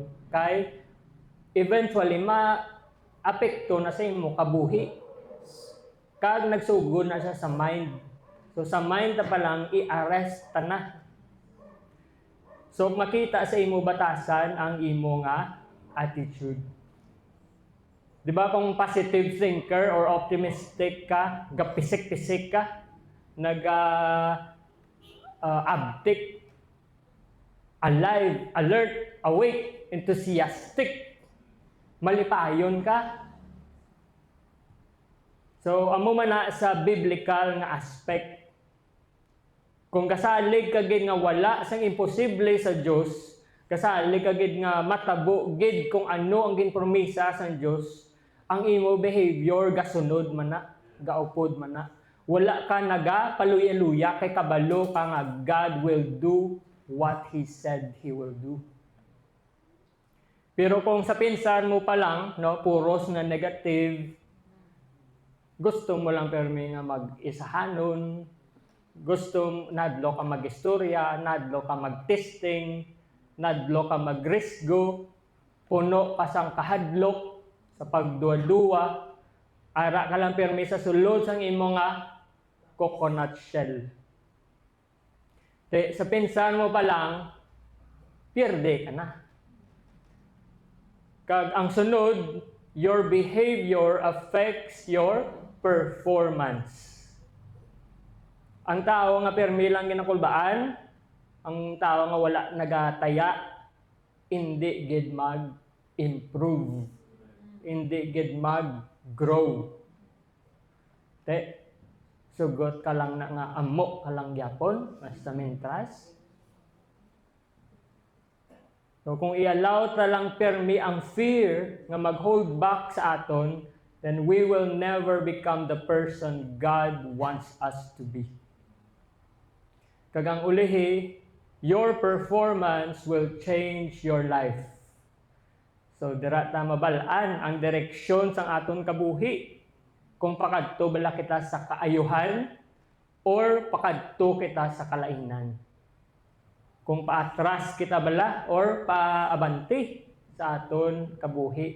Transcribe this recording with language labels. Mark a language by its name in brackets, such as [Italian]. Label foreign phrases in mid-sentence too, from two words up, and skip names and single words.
[Hiligaynon] Kay eventually ma-apekto na sa imo kabuhi. Kag nagsugod na siya sa mind. So sa mind na pa lang i-arrest ta na. So makita sa imo batasan ang imo nga attitude. Di ba kung [English] positive thinker [Hiligaynon] or optimistic ka, gapisik-pisik ka, abtik, [English] alive, alert, awake, enthusiastic, [Hiligaynon] malipayon ka. So, amo man na sa biblical nga aspect. Kung kasalig ka gid nga wala sang imposible sa Dios, kasalig ka gid nga matabo gid kung ano ang ginpromisa sa Dios, ang imo behavior gasunod man na, gaupod man na. Wala ka naga paluya-luya kay kabalo ka nga [English] God will do what He said He will do. [Hiligaynon] Pero kung sa pinsan mo pa lang, no, puros na negative, gusto mo lang permi nga mag-isahanon, gusto nadlo ka mag-istorya, nadlo ka mag-testing, nadlo ka mag-risgo, puno ka sang kahadlok sa pagduwa-duwa, ara ka lang permi sa sulod sang imo nga [English] coconut shell. [Hiligaynon] Sa pinsan mo pa lang, pierde ka na. Kag ang sunod, [English] your behavior affects your performance. [Hiligaynon] Ang tao nga permi lang ginakulbaan, ang tao nga wala nagataya, hindi gid mag-improve. Hindi gid mag-grow. Sugot ka lang na nga amo ka lang gyapon, basta mintras. So kung i-allow ta lang permi ang fear nga mag- [English] hold back [Hiligaynon] sa aton, [English] then we will never become the person God wants us to be. [Hiligaynon] Kagang ulihi, [English] your performance will change your life. [Hiligaynon] So dira ta mabalaan ang direksyon sang aton kabuhi. Kung pakadto bala kita sa kaayuhan or pakadto kita sa kalainan. Kung paatras kita bala or paabanti sa aton kabuhi.